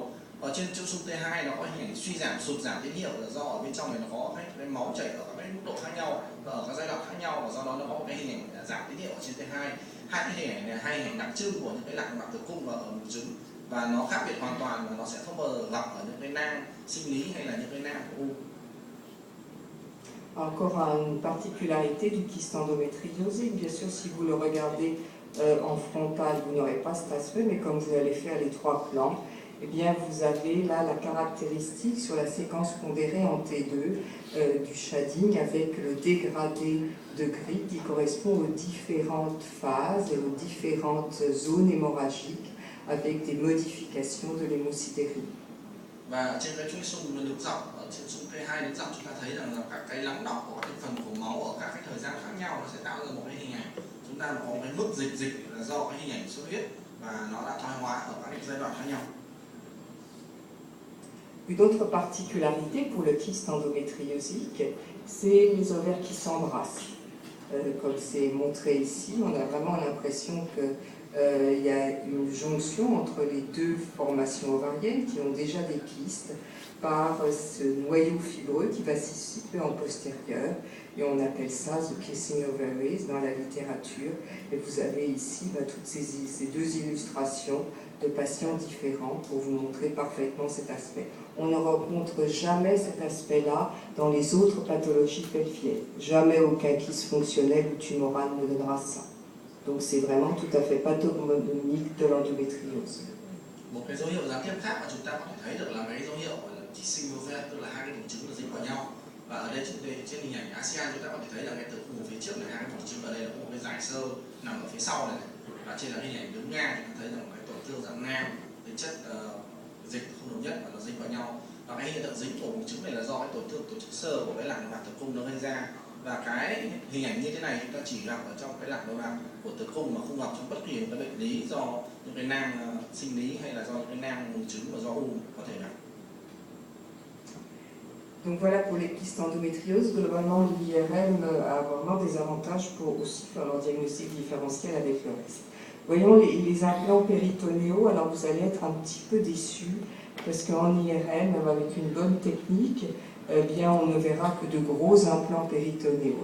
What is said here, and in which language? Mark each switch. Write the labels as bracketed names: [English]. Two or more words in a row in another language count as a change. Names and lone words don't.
[Vietnamese] Ở trên chuỗi xung T2 nó có hình ảnh suy giảm, sụt giảm tín hiệu là do ở bên trong này nó có cái máu chảy ở các mức độ khác nhau và ở các giai đoạn khác nhau, và do đó nó có một cái hình ảnh giảm tín hiệu ở trên T2. Hai cái hình ảnh này hai hình ảnh đặc trưng của những cái lạc nội mạc tử cung và ở buồng trứng, và nó khác biệt hoàn toàn và nó sẽ không bao giờ gặp ở những cái nang sinh lý hay là những cái nang của u. [French] Encore une particularité du kyste endométriosique, bien sûr si vous le regardez en frontal vous n'aurez pas cet aspect, mais comme vous allez faire les trois plans, eh bien vous avez là la caractéristique sur la séquence pondérée en T2 du shading avec le dégradé de gris qui correspond aux différentes phases et aux différentes zones hémorragiques avec des modifications de l'hémosidérine. [Vietnamese] Và trên cái chuỗi xung đứng dọc, ở trên xung T2 đứng dọc chúng ta thấy rằng là các cái lắng đọng của các phần của máu ở các cái thời gian khác nhau nó sẽ tạo ra một cái hình ảnh. Chúng ta có cái mức dịch là do cái hình ảnh xuất huyết và nó đã thoái hóa ở các cái giai đoạn khác nhau. [French] Une autre particularité pour le kyste endométriosique, c'est les ovaires qui s'embrassent. Comme c'est montré ici, on a vraiment l'impression qu'il y a une jonction entre les deux formations ovariennes qui ont déjà des kystes par ce noyau fibreux qui va s'y situer en postérieur, et on appelle ça [English] the kissing ovaries [French] dans la littérature. Et vous avez ici toutes ces deux illustrations de patients différents pour vous montrer parfaitement cet aspect. On ne rencontre jamais cet aspect-là dans les autres pathologies pelviennes. Jamais aucun kyste fonctionnel ou tumoral ne donnera ça. Donc c'est vraiment tout à fait pathognomonique de l'endométriose. [Vietnamese] Một cái dấu hiệu gián tiếp khác mà chúng ta có thể thấy được là cái dấu hiệu gọi là chỉ synovial, tức là hai cái buồng trứng nó dính vào nhau. Và ở đây trên hình ảnh ASEAN chúng ta có thể thấy là cái tử cung phía trước này, hai cái buồng trứng ở đây là có một cái dải xơ nằm ở phía sau này. Và trên là hình ảnh đứng ngang chúng ta thấy là một cái tổn thương dạng nang, tính chất dịch không đồng nhất và nó dính vào nhau. Và cái hiện tượng dính của buồng trứng này là do cái tổn thương tổ chức xơ của cái lạc nội mạc tử cung nó gây ra. Và cái hình ảnh như thế này chúng ta chỉ gặp ở trong cái lạc nội mạc của tử cung mà không gặp trong bất kỳ một cái bệnh lý do những cái nang sinh lý hay là do những cái nang buồng trứng và do u có thể gặp. [French] Donc voilà pour les kystes endométrioses. Globalement, l'IRM a vraiment des avantages pour aussi faire leur diagnostic différentiel avec le reste. Voyons les implants péritonéaux. Alors vous allez être un petit peu déçus parce qu'en IRM, avec une bonne technique, eh bien, on ne verra que de gros implants péritonéaux.